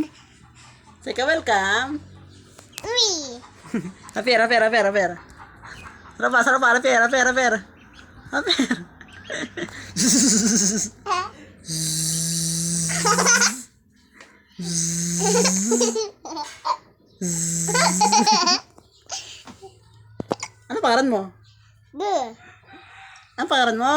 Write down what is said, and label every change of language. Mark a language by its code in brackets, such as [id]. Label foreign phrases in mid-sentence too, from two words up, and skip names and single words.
[tl] Say ka, welcome. Uy. Rapera, rapera, rapera, rapera. Rapa, rapa, rapera, rapera, rapera. Rapera. Ano pangalan mo? Buh. Ano pangalan mo?